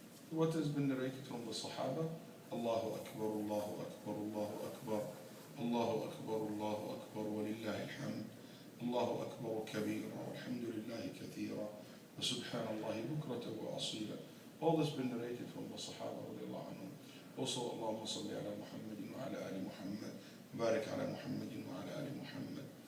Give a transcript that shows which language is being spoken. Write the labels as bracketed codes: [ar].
[en] What has been narrated from the Sahaba, [ar] Allahu Akbar, Allahu Akbar, Allahu Akbar, Allahu Akbar, Allahu Akbar, walillahi alhamd. الله أكبر كبيرا والحمد لله كثيرا وسبحان الله بكرة وأصيلا. [en] All this been narrated from the Sahaba radiallahu anhum. Also, [ar] اللهم صل على محمد وعلى آل محمد بارك على محمد وعلى آل محمد.